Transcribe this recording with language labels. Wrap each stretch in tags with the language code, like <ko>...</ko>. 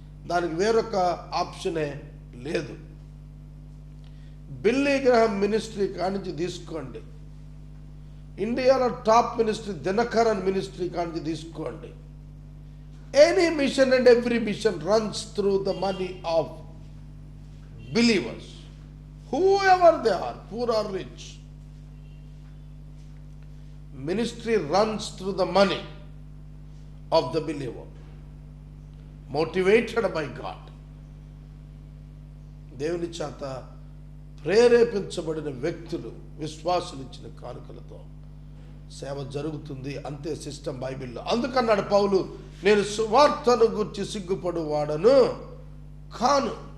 <te>దానికి వేరొక ఆప్షనే లేదు. బిల్లీ గ్రహం మినిస్ట్రీ కానించి తీసుకోండి, ఇండియాలో టాప్ మినిస్ట్రీ దినకరన్ మినిస్ట్రీ కానించి తీసుకోండి.</te> <en>Any mission and every mission runs through the money of believers, whoever they are, poor or rich. Ministry runs through the money of the believer, motivated by God.</en> <te>దేవుని చేత ప్రేరేపించబడిన వ్యక్తులు, విశ్వాసులు ఇచ్చిన కానుకలతో సేవ జరుగుతుంది. అంతే సిస్టమ్ బైబిల్లో. అందుకన్నాడు పౌలు, నేను సువార్తను గురించి సిగ్గుపడువాడను కాను.</te>